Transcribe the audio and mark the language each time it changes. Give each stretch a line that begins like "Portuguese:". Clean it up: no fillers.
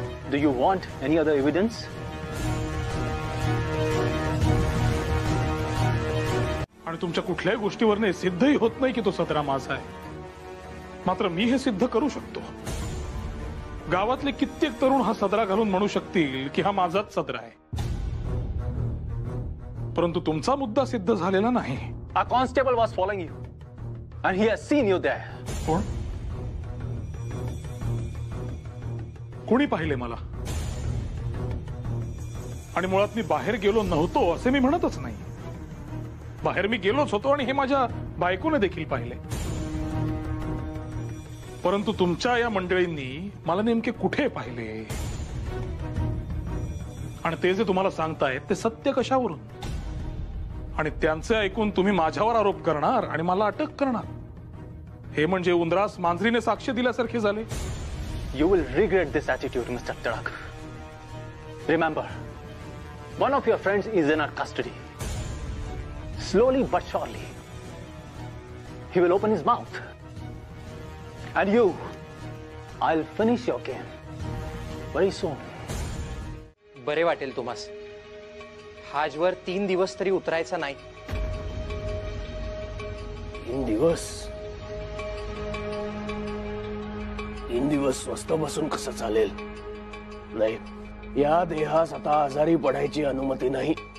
English: Do you want any other evidence?
Marathi: आणि तुमच्या कुठल्याही गोष्टीवरने सिद्धही होत नाही की तो सदरा माझा आहे. मात्र मी हे सिद्ध करू शकतो. गावातले कित्येक तरुण हा सदरा घालून म्हणू शकतील की हा माझाच सदरा आहे. परंतु तुमचा मुद्दा सिद्ध झालेला नाही.
English: A constable was following you, and he has seen you there.
Marathi: कोण? कोणी पाहिले मला? आणि मुळात मी बाहेर गेलो नव्हतो असे मी म्हणतच नाही. बाहेर मी गेलोच होतो आणि हे माझ्या बायकोने देखील पाहिले. परंतु तुमच्या या मंडळींनी मला नेमके कुठे पाहिले आणि ते जे तुम्हाला सांगतायत ते सत्य कशावरून? आणि त्यांचे ऐकून तुम्ही माझ्यावर आरोप करणार आणि मला अटक करणार. हे म्हणजे उंदरास मांजरीने साक्ष दिल्यासारखे झाले.
English: You will regret this attitude, Mr. Tarak. Remember, one of your friends is in our custody. Slowly but surely, he will open his mouth. And you, I'll finish your game very soon.
Marathi: बरे वाटेल तुम्हास. हाजवर 3 दिवस तरी उतरायचा नाही. 3 दिवस? 3 दिवस स्वस्त बसून कसं चालेल? नाही, या देहास आता आजारी पडायची अनुमती नाही.